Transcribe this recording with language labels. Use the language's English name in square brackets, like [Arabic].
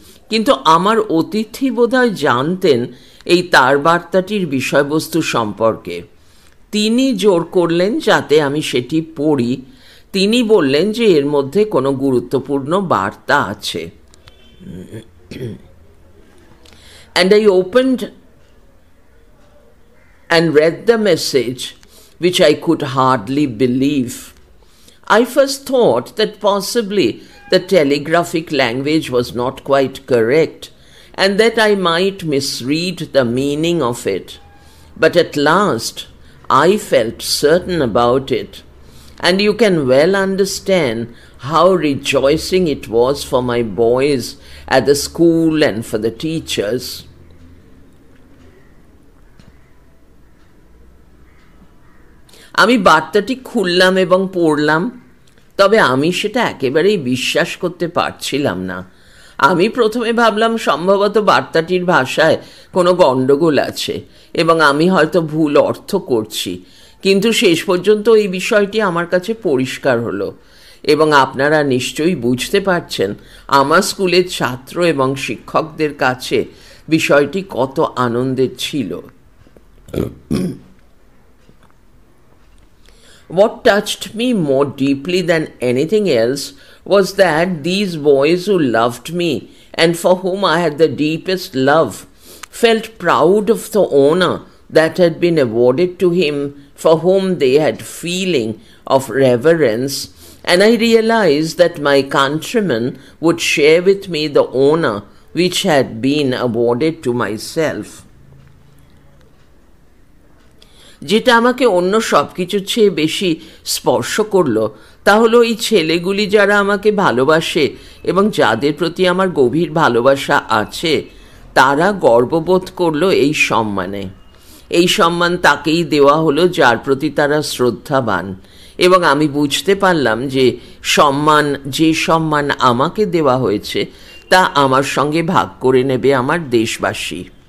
[Bangla] কিন্তু আমার অতিথি বোধহয় জানতেন এই তার বার্তাটির বিষয়বস্তু সম্পর্কে। তিনি জোর করলেন যাতে আমি সেটি পড়ি। তিনি বললেন যে এর মধ্যে কোনো গুরুত্বপূর্ণ বার্তা আছে। [English] And I opened and read the message, which I could hardly believe. I first thought that possibly the telegraphic language was not quite correct, and that I might misread the meaning of it. But at last I felt certain about it, and you can well understand how rejoicing it was for my boys at the school and for the teachers. [Bangla] আমি বার্তাটি খুললাম এবং পড়লাম, তবে আমি সেটা একেবারেই বিশ্বাস করতে পারছিলাম না। আমি প্রথমে ভাবলাম সম্ভবত বার্তাটির ভাষায় কোনো গণ্ডগোল আছে এবং আমি হয়তো ভুল অর্থ করছি, কিন্তু শেষ পর্যন্ত এই বিষয়টি আমার কাছে পরিষ্কার হলো এবং আপনারা নিশ্চয়ই বুঝতে পারছেন আমার স্কুলের ছাত্র এবং শিক্ষকদের কাছে বিষয়টি কত আনন্দের ছিল। [English] What touched me more deeply than anything else was that these boys who loved me and for whom I had the deepest love felt proud of the honor that had been awarded to him for whom they had feeling of reverence, and I realized that my countrymen would share with me the honor which had been awarded to myself. [Bangla] যেটা আমাকে অন্য সব কিছুর চেয়ে বেশি স্পর্শ করলো তা হলো এই ছেলেগুলি যারা আমাকে ভালোবাসে এবং যাদের প্রতি আমার গভীর ভালোবাসা আছে, তারা গর্ববোধ করলো এই সম্মানে। এই সম্মান তাকেই দেওয়া হলো যার প্রতি তারা শ্রদ্ধাবান, এবং আমি বুঝতে পারলাম যে যে সম্মান আমাকে দেওয়া হয়েছে তা আমার সঙ্গে ভাগ করে নেবে আমার দেশবাসী।